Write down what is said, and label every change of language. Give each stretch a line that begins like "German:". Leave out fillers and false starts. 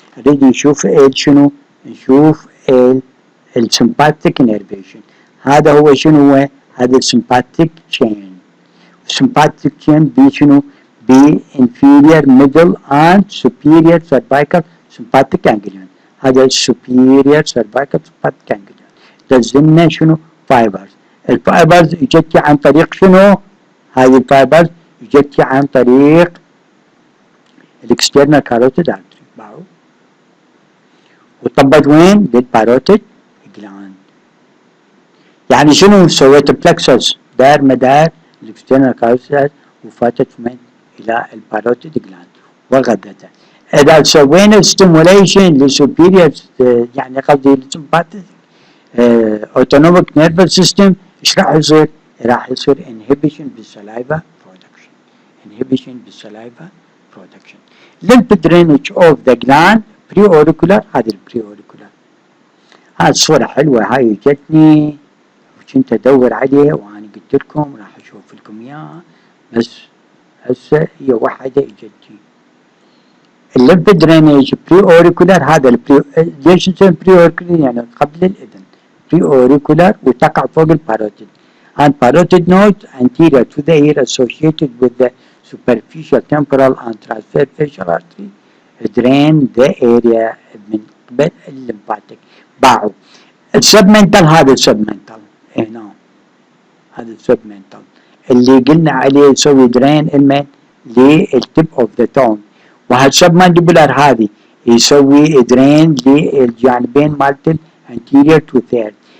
Arabic: نريد نشوف شنو؟ نشوف السمباتيك نيرفيشن. هذا هو شنو هو؟ هذا السمباتيك تشين. السمباتيك تشين بي شنو؟ بي inferior middle and superior cervical sympathetic ganglion. هذا superior cervical sympathetic ganglion. تزلنا شنو؟ فايبرز. الفايبرز اجت عن طريق شنو؟ هذه الفايبرز اجت عن طريق الاكسترنال كاروتيد ارتري باعوا وطبت وين؟ بالباروتيد جلاند. يعني شنو؟ سويت بلكسس دار مدار الاكسترنال كاروتيد ارتري وفاتت من الى الباروتيد جلاند وغذته. اذا سوينا ستيموليشن للسوبيريور يعني قصدي السمباتيك اوتونوميك نيرفس سيستم، ايش راح يصير؟ راح يصير انهبيشن بالسلايفا برودكشن. inhibition بالsaliva production.
English: lymph drainage of the gland pre-auricular.
Arabic: هذه البري-auricular. هذه الصورة حلوة، هاي جتني وكنت ادور عليها وانا قلت لكم راح اشوف لكم اياها، بس هسه هي وحدة اجتني. الليمف درينج بري اوريكولار. هذا البري ليش نسمي بري اوريكولار؟ يعني قبل الاذن. بري اوريكولار وتقع فوق الباروتيد.
English: And parotid node anterior to the ear associated with the superficial temporal and transverse facial artery drain the area
Arabic: من قبل الليمفاتيك. باعوا السبمنتال. هذا السبمنتال هنا، هذا السبمنتال اللي قلنا عليه يسوي درين المن للتب اوف ذا تون، وهالسبمانديبولار هذه يسوي درين للجانبين مالت anterior to third.